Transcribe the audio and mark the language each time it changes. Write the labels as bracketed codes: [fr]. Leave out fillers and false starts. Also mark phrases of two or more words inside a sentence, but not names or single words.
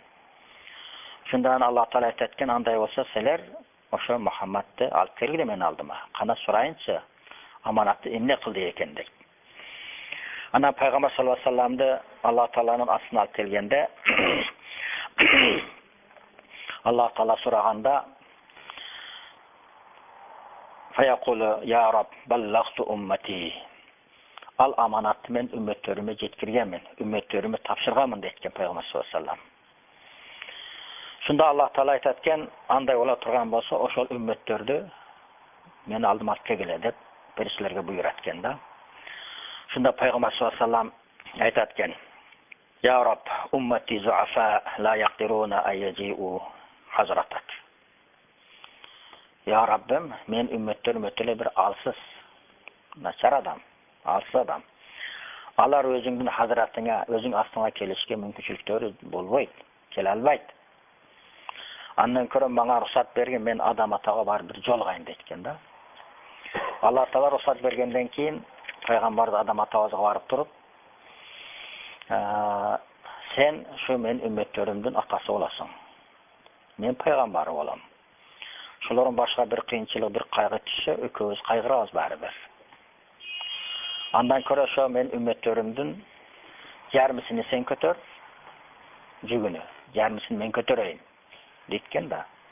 [ky] Шундан Аллах Таала айтат экен, андай болса силер ошо Мухаммадты алып келгиле мен алдыма. Кана сурайынчы, аманатты эмне кылды экен дейт. Ана пайгамбар [ar] صلى الله عليه وسلم [ky] Аллах Тааланын астына алып келгенде Аллах Таала сураганда [ar] فيقول يا رب بلغت أمتي. [ky] Ал аманатты мен үммөттөрүмө жеткиргенмин, үммөттөрүмө тапшырганмын дейт пайгамбар [ar] صلى الله عليه وسلم. [ky] Шунда Аллах Таала айтат экен, андай бола турган болсо, ошол үммөттөрдү мен алдыма алып келгиле деп периштелерге буйрат экен да. Шунда пайгамбар [ar] صلى الله عليه وسلم [ky] айтат экен, [ar] يا رب أمتي ضعفاء لا يقدرون أن يجيئوا حضرتك. [ky] Я Раббим, мен үммөттөрүм өтөлө бир алсыз, начар адам, алсыз адам. Алар өзүңдүн хазратыңа, өзүң астыңа келишке мүмкүнчүлүктөрү болбойт, келе албайт. Андан көрө мага рухсат берген, мен адам атага бар бир жолгайын дейт да. Аллах Таала рухсат бергенден кийин пайгамбарды адам атабызга барып туруп, сен шу мен үммөттөрүмдүн атасы боласың. Мен пайгамбар болом. Шулардын башка бир кыйынчылык, бир кайгы түшсө, экөөбүз кайгырабыз баары бир. Андан көрө ошо мен үммөттөрүмдүн жарымысын сен көтөр, жүгүнү, жарымысын мен көтөрөйүн дейт да.